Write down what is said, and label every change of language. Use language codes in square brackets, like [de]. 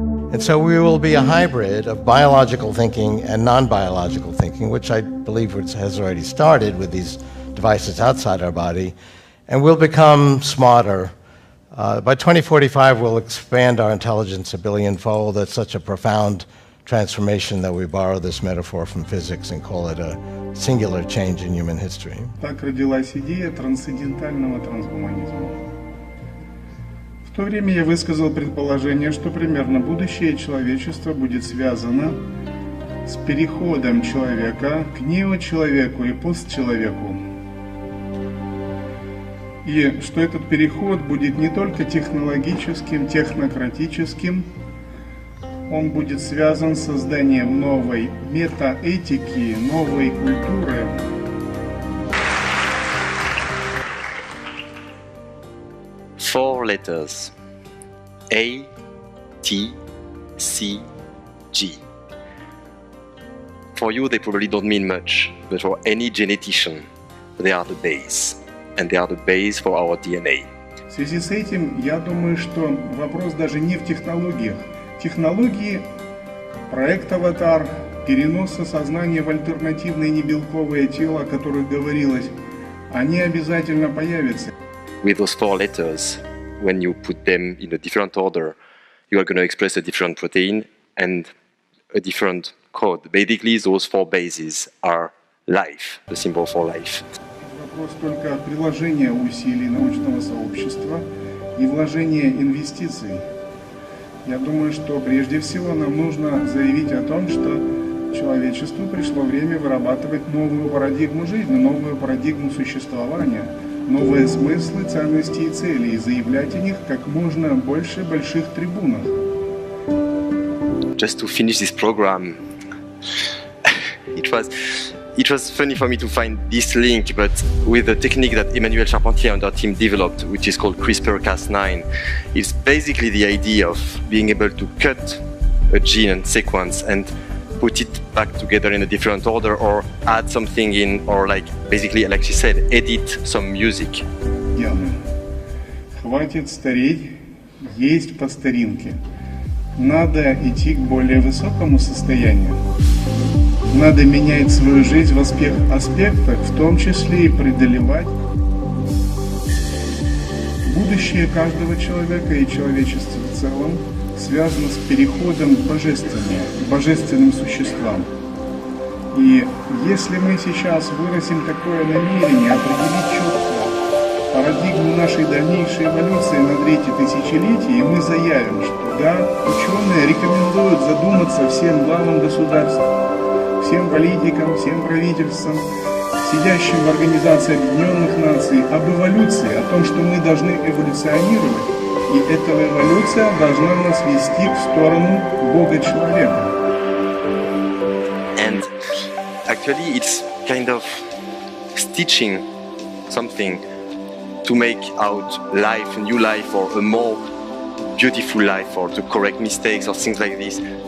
[en] And so we will be a hybrid of biological thinking and non-biological thinking, which I believe has already started with these devices outside our body, and we'll become smarter. By 2045, we'll expand our intelligence a billion-fold. That's such a profound transformation that we borrow this metaphor from physics and call it a singular change in human history. [ru] Так родилась идея трансцендентального трансгуманизма. В то время я высказал предположение, что примерно будущее человечества будет связано с переходом человека к неочеловеку и постчеловеку. И что этот переход будет не только технологическим, технократическим, он будет связан с созданием новой метаэтики, новой культуры. [en] Four letters: A, T, C, G. For you, they probably don't mean much, but for any genetician, they are the base, and they are the base for our DNA. [ru] В связи с этим, я думаю, что вопрос даже не в технологиях. Технологии, проект «Аватар», переноса сознания в альтернативное небелковое тело, о которых говорилось, они обязательно появятся. [en] With those four letters, when you put them in a different order, you are going to express a different protein and a different code. Basically, those four bases are life, the symbol for life. [ru] Вопрос только приложения усилий научного сообщества и вложения инвестиций. Я думаю, что прежде всего нам нужно заявить о том, что человечеству пришло время вырабатывать новую парадигму жизни, новую парадигму существования, новые смыслы, ценности и цели, и заявлять о них как можно больше больших трибунах. [en] Just to finish this program, it was funny for me to find this link, but with the technique that Emmanuel Charpentier and our team developed, which is called CRISPR-Cas9, it's basically the idea of being able to cut a gene sequence and put it back together in a different order, or add something in, or like basically, like she said, edit some music. [ru] Яна, хватит стареть, есть по старинке. Надо идти к более высокому состоянию. Надо менять свою жизнь в аспектах, в том числе и преодолевать. Будущее каждого человека и человечества в целом связано с переходом к божественным существам. И если мы сейчас выразим такое намерение определить четко парадигму нашей дальнейшей эволюции на третье тысячелетие, мы заявим, что да, ученые рекомендуют задуматься всем главам государств, всем политикам, всем правительствам, сидящим в Организации Объединенных Наций, об эволюции, о том, что мы должны эволюционировать, и эта эволюция должна нас вести в сторону Бога-человека. [en] And actually it's kind of stitching something to make out life, a new life, or a more beautiful life, or to correct mistakes or things like this.